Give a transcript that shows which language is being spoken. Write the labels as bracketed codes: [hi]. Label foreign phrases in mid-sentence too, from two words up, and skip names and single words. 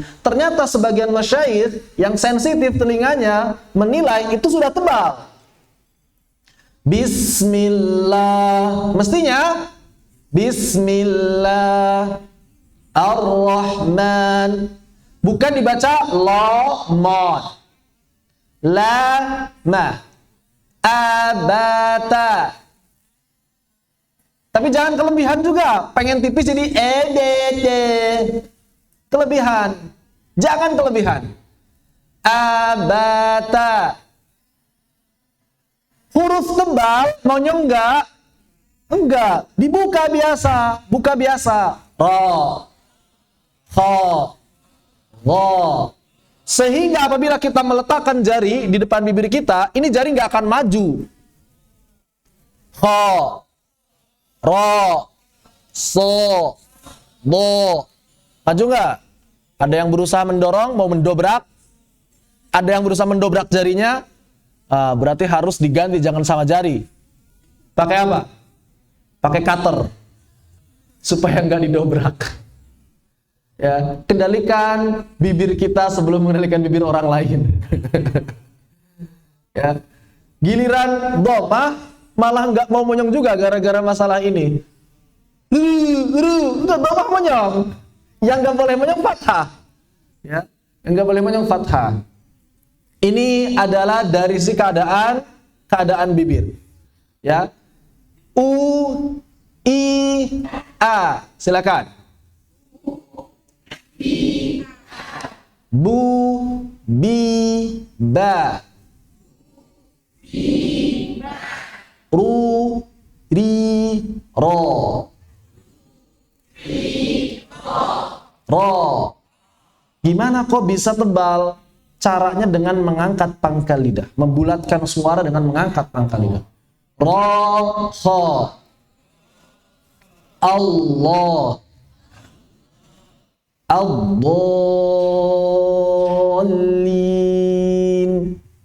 [id] Ternyata sebagian masyayikh yang sensitif telinganya menilai itu sudah tebal. Bismillah. Mestinya [ar] بسم الله الرحمن. [id] Bukan dibaca la-mod. La-ma. Abata. Tapi jangan kelebihan juga. Pengen tipis jadi edede. Kelebihan. Jangan kelebihan. Abata. Huruf tebal, maunya enggak? Enggak. Dibuka biasa. Buka biasa. Ra. Kha. Gha. Sehingga apabila kita meletakkan jari di depan bibir kita, ini jari enggak akan maju. Kha. Ra. So. Do. Maju enggak? Ada yang berusaha mendorong, mau mendobrak. Ada yang berusaha mendobrak jarinya. Berarti harus diganti, jangan sama jari. Pakai apa? Pakai cutter. Supaya enggak didobrak. Ya, kendalikan bibir kita sebelum mengendalikan bibir orang lain. Ya. Giliran domah malah enggak mau monyong juga gara-gara masalah ini. Enggak domah monyong. Yang enggak boleh monyong fathah. Ya, enggak boleh monyong fathah. Ini adalah dari si keadaan bibir. Ya. U, I, A. Silakan. Bu, bi, ba. Ru, ri, ro. Ro. Gimana kok bisa tebal? Caranya dengan mengangkat pangkal lidah, membulatkan suara dengan mengangkat pangkal lidah. Ra, kha. Allah. Ad-dallin.